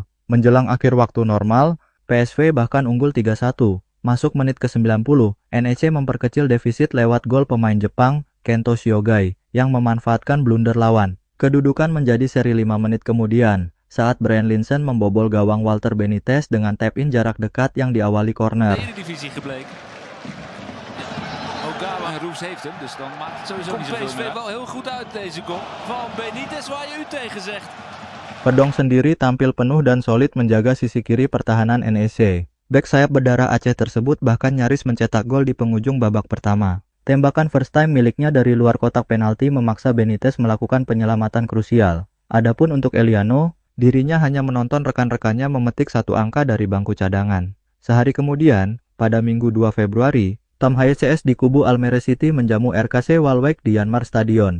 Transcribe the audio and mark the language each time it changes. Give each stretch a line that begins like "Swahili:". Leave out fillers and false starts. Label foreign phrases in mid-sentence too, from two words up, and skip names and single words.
Indonesian: Menjelang akhir waktu normal, PSV bahkan unggul 3-1. Masuk menit ke-90, NEC memperkecil defisit lewat gol pemain Jepang, Kento Shiogai, yang memanfaatkan blunder lawan. Kedudukan menjadi seri 5 menit kemudian, saat Brian Linssen membobol gawang Walter Benitez dengan tap-in jarak dekat yang diawali corner.
Dutch: Roes heeft hem, dus dan maakt het sowieso niet zoveel PSV wel heel goed uit deze goal van Benitez, waar je u tegen zegt.
Indonesian: Verdong sendiri tampil penuh dan solid menjaga sisi kiri pertahanan NEC. Bek sayap berdarah Aceh tersebut bahkan nyaris mencetak gol di penghujung babak pertama. Tembakan
English: first time
Indonesian: miliknya dari luar kotak penalti memaksa Benitez melakukan penyelamatan krusial. Adapun untuk Eliano, dirinya hanya menonton rekan-rekannya memetik satu angka dari bangku cadangan. Sehari kemudian, pada Minggu 2 Februari, Tom Haye CS di kubu Almere City menjamu RKC Waalwijk di Janmar Stadion.